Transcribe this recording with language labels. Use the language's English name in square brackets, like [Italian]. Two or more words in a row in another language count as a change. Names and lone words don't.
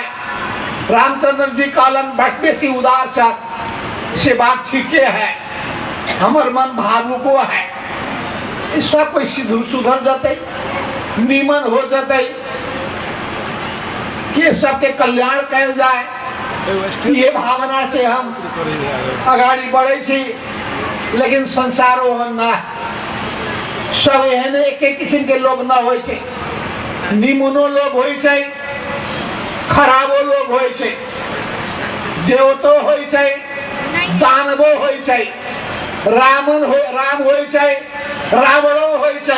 [Maithili] रामचंद्र जी कहलन बट बेसी उदार छ से बात ठीके है। हमर मन भावुको है। सब कोई सुधर जाते, नीमन हो जाते, कि सबके कल्याण कैल जाए, ये भावना से हम आगाड़ी बढ़े छी। लेकिन संसार ओहन ना है। सब एहन एक किस्म के लोग न होय छे। निमनो लोग होय छे, खराबो लोग होय छे, देवतो होय छे, दानवो होय छे, राम होय छे, रावणो होय छे।